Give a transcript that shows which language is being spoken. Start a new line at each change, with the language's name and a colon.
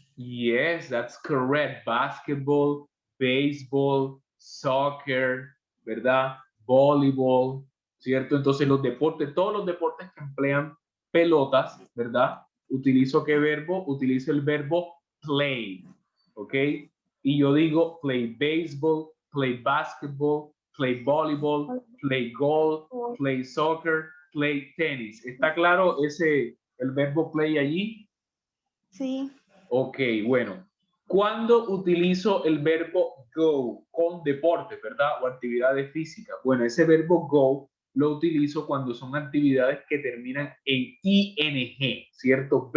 English: Yes, that's correct. Basketball, baseball, soccer,
Spanish: ¿verdad? Voleibol, ¿cierto? Entonces los deportes, todos los deportes que emplean pelotas, ¿verdad? ¿Utilizo qué verbo? Utilizo el verbo play, ¿ok? Y yo digo
English: play baseball, play basketball, play volleyball, play golf, play soccer, play tenis.
Spanish: ¿Está claro el verbo play allí? Sí. Ok, bueno. ¿Cuándo utilizo el verbo go con deporte, verdad? O actividades físicas. Bueno, ese verbo go lo utilizo cuando son actividades que terminan en ing, ¿cierto?